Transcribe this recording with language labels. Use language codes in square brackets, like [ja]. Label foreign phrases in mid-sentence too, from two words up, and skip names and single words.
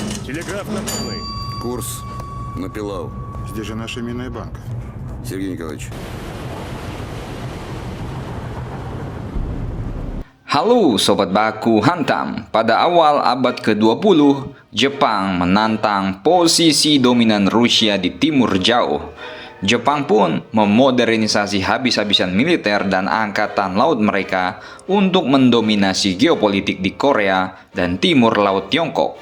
[ru] Телеграф на полный. Курс на Пилау. Здесь же наша минная банка. Сергей Николаевич. [id] Halo Sobat Baku Hantam, pada awal abad ke-20, Jepang menantang posisi dominan Rusia di timur jauh. Jepang pun memodernisasi habis-habisan militer dan angkatan laut mereka untuk mendominasi geopolitik di Korea dan timur laut Tiongkok.